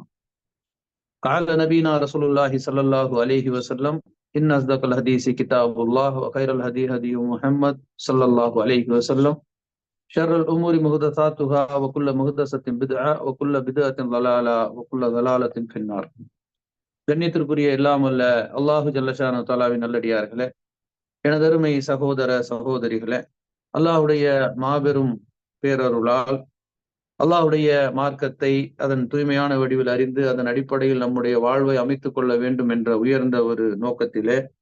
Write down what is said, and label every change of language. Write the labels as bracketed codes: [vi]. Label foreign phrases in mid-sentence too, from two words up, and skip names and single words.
[ar] قال نبينا رسول الله صلى الله عليه وسلم إن أصدق الحديث كتاب الله وخير الهدي هدي محمد صلى الله عليه وسلم شر الأمور محدثاتها وكل محدثة بدعة وكل بدعة ضلالة وكل ضلالة في النار. [ta] கண்ணியத்திற்குரிய எல்லாம் அல்ல [ar] الله جل شأنه [ta] தஆலாவின் நல்லடியார்களே, எனதருமை சகோதர சகோதரிகளே, அல்லாஹுடைய மாபெரும் பேரருளால் அல்லாஹுடைய மார்க்கத்தை அதன் தூய்மையான வடிவில் அறிந்து அதன் அடிப்படையில் நம்முடைய வாழ்வை அமைத்துக் கொள்ள வேண்டும் என்ற உயர்ந்த ஒரு நோக்கத்திலே